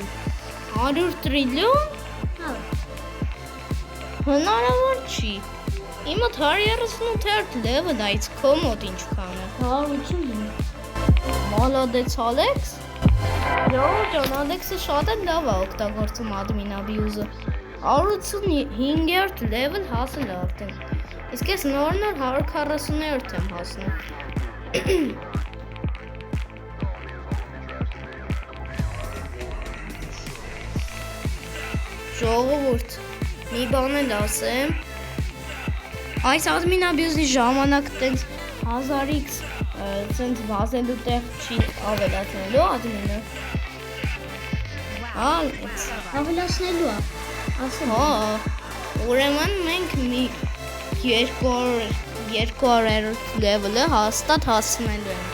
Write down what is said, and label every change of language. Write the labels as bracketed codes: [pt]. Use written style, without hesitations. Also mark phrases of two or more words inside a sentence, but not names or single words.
[hy] 100 տրիլիոն Հա։ հնարավոր չի։ Իմը 138 level այց քո մոտ ինչքան է։ 180 Մալադեց Ալեքս։ Ջան, Ալեքսը շատ է լավ է օգտագործում [en] admin abuse- [hy] ը։ 185 level հասել է արդեն։ Իսկ ես նոր 140-րդ եմ հասնում։ Ժողովուրդ, մի բան էլ ասեմ։ Այս [en] admin abuse- [hy] ի ժամանակ տենց 1000x տենց վազելու տեղ չի ավելացնելու admin-ը։ Հա, ավելացնելու է։ Ասեմ։ հա, ուրեմն մենք մի 200 level-ը հաստատ հասնելու ենք։